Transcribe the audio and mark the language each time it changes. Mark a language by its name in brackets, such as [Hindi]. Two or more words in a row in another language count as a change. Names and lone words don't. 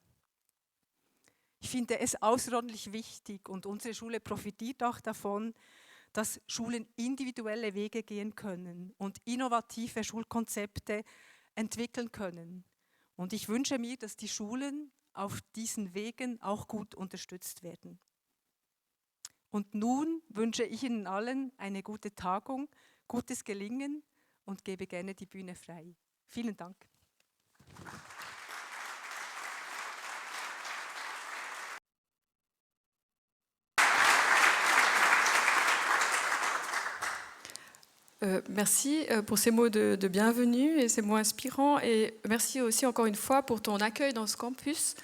[German] Ich finde es außerordentlich wichtig und unsere Schule profitiert auch davon, dass Schulen individuelle Wege gehen können und innovative Schulkonzepte entwickeln können. Und ich wünsche mir, dass die Schulen auf diesen Wegen auch gut unterstützt werden. Und nun wünsche ich Ihnen allen eine gute Tagung, gutes Gelingen und gebe gerne die Bühne frei. Vielen Dank. [French] Merci pour ces mots de bienvenue et ces mots inspirants et merci aussi encore une fois pour ton accueil dans ce campus.